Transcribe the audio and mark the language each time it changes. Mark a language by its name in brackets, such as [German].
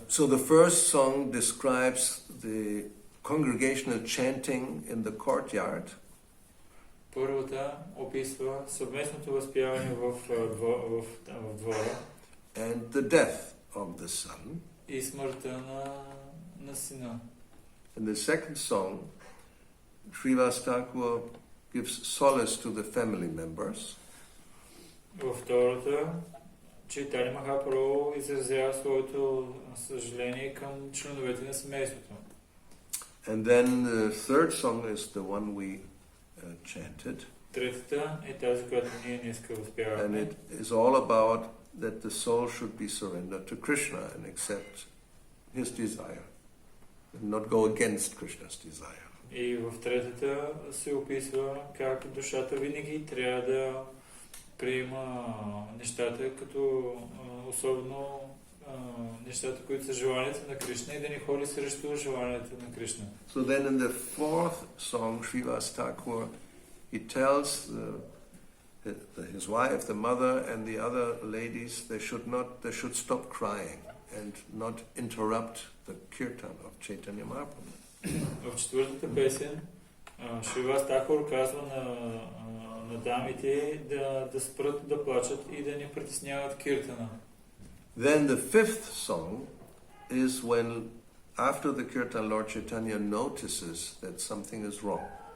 [English] So the first song describes the congregational chanting in the courtyard. [Bulgarian] Първата описва съвместното възпяване в двора [English] And the death of the son. [Bulgarian] и смъртта на сина. [English] In the second song, Srivasa Thakura gives solace to the family members. [Bulgarian] Във втората, Чайтанья Махапрабху изразява своето съжаление към членовете на семейството. [English] And then the third song is the one we chanted. [Bulgarian] Третата е тази, която ние днеска [English] And [Bulgarian] възпяваме. [English] it is all about that the soul should be surrendered to Krishna and accept his desire and not go against Krishna's desire. [Bulgarian] И в третата се описва как душата винаги трябва да приема нещата, като особено нещата, които са желанията на Кришна и да не ходи срещу желанията на Кришна. [English] So then in the fourth song, Srivasa Thakura, he tells his wife, the mother, and the other ladies they should stop crying and not interrupt the kirtan of Chaitanya Mahaprabhu. [Bulgarian] В четвъртата песен Шриваса Такура казва на дамите да спрат да плачат и да не притесняват киртана. [English] Then the fifth song is when, after the kirtan, Lord Chaitanya notices that something is wrong.